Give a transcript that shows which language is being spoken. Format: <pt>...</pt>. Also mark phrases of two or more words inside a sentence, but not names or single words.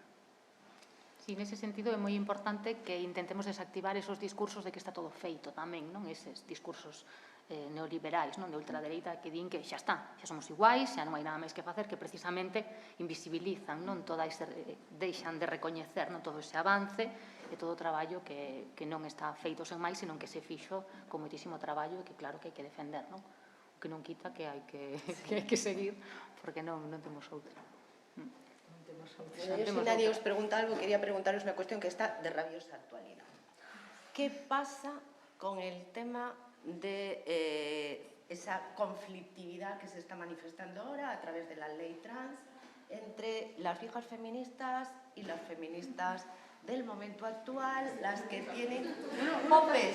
<gl>Sí, nese sentido é moi importante que intentemos desactivar esos discursos de que está todo feito tamén, eses discursos neoliberais, de ultradereita, que din que xa está, xa somos iguais, xa non hai nada máis que facer, que precisamente invisibilizan, deixan de recoñecer todo ese avance e todo o traballo que non está feito sen máis, senón que se fixo con moitísimo traballo e que claro que hai que defender, o que non quita que hai que seguir, porque non temos outra.</gl> <es>Si nadie os pregunta algo, quería preguntaros una cuestión que está de rabiosa actualidad. ¿Qué pasa con el tema de esa conflictividad que se está manifestando ahora a través de la ley trans entre las viejas feministas y las feministas del momento actual, las que tienen popes?</es>